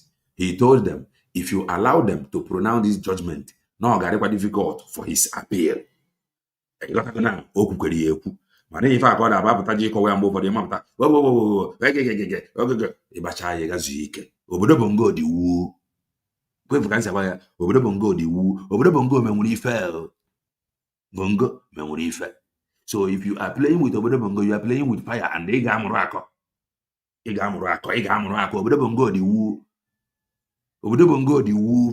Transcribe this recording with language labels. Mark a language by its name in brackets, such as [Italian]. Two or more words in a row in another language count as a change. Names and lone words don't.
[English] He told them, if you allow them to pronounce this judgment, no, it's difficult for his appeal. [Igbo] Mana ife akọ na-abapụta ji ịkọwa ya mgbe ụfọdụ ịmapụta ịgbacha ya gazu ike. Obodo bụ ngo dị wu. Kwefu ka nsị agba ya, obodo bụ ngo dị wu. Obodo bụ ngo menwere ife. Bongo menwere ife. [English] So if you are playing with [Igbo] obodo bụ ngo, [English] you are playing with fire and [Igbo] ị ga-amụrụ akọ. Obodo bụ ngo dị wu. Obodo bụ ngo dị wu.